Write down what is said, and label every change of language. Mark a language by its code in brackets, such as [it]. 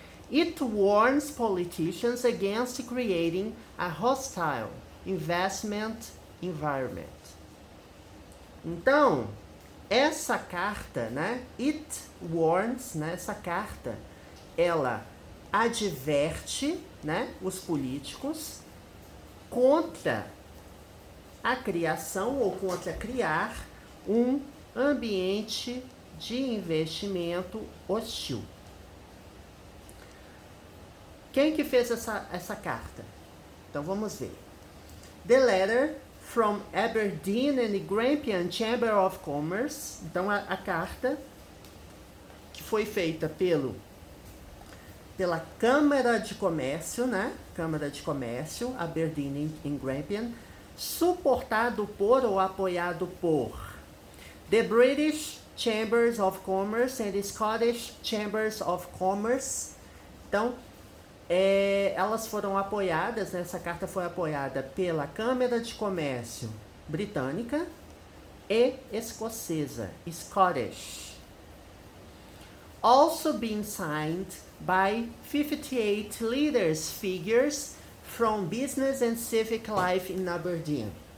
[en] It warns politicians against creating a hostile investment environment. [pt] Então, essa carta, né, [en] it warns, [pt] né, essa carta, ela adverte, né, os políticos contra a criação ou contra criar um ambiente de investimento hostil. Quem que fez essa carta? Então vamos ver. [en] The letter from Aberdeen and Grampian Chamber of Commerce. [pt] Então a carta que foi feita pela Câmara de Comércio, né? Câmara de Comércio, [en] Aberdeen and Grampian, [pt] suportado por ou apoiado por [en] the British Chambers of Commerce and the Scottish Chambers of Commerce [pt] Então, elas foram apoiadas, né, essa carta foi apoiada pela Câmara de Comércio britânica e escocesa, Scottish. [en] Also being signed by 58 leaders figures from business and civic life in Aberdeen.